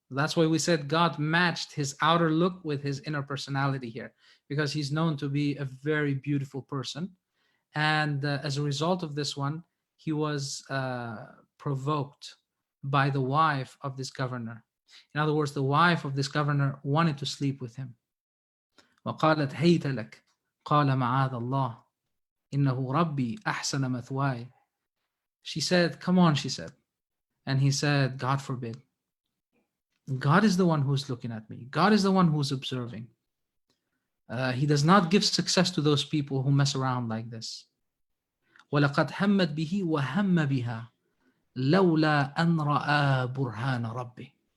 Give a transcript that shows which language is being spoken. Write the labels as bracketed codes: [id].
[en] That's why we said God matched his outer look with his inner personality here, because he's known to be a very beautiful person. And as a result of this one, he was provoked by the wife of this governor. In other words, the wife of this governor wanted to sleep with him. [ar] وقالت هيت لك قال معاذ الله إنه ربي أحسن مثواي. [en] She said, come on, she said. And he said, God forbid. God is the one who's looking at me. God is the one who's observing. He does not give success to those people who mess around like this. [ar] وَلَقَدْ هَمَّتْ بِهِ وَهَمَّ بِهَا لَوْلَا أَنْ رَأَى بُرْهَانَ رَبِّهِ.